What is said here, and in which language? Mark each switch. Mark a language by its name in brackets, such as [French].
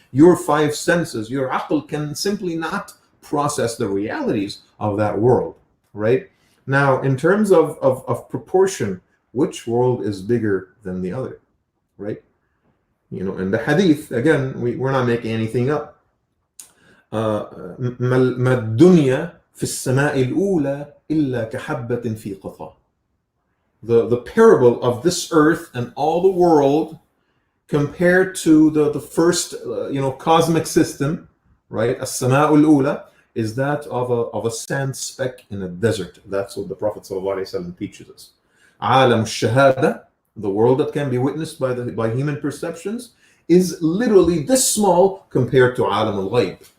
[English] Your five senses, your aql, can simply not process the realities of that world, right? Now, in terms of proportion, which world is bigger than the other, right? You know, in the hadith, again, we're not making anything up. [Arabic] ما الدنيا في السماء الأولى إلا كحبة في قطا. [English] The parable of this earth and all the world compared to the first cosmic system, right? السماء الأولى is that of a sand speck in a desert. That's what the Prophet ﷺ teaches us. عالم الشهادة, the world that can be witnessed by human perceptions, is literally this small compared to عالم الغيب.